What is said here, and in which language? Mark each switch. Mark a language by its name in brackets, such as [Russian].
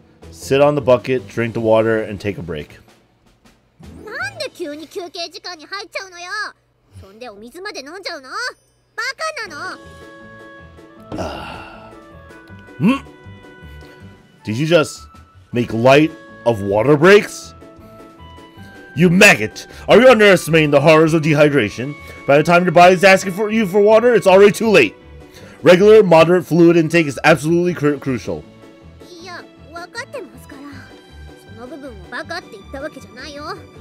[English] sit on the bucket, drink the water, and take a break. [Japanese] なんで急に休憩時間に入っちゃうのよ。そんでお水まで飲んじゃうの？バカなの。 [English] Did you just make light of water breaks? You maggot! Are you underestimating the horrors of dehydration? By the time your body's asking for you for water, it's already too late. Regular, moderate fluid intake is absolutely crucial. [Japanese] いや、分かってますから。その部分をバカって言ったわけじゃないよ。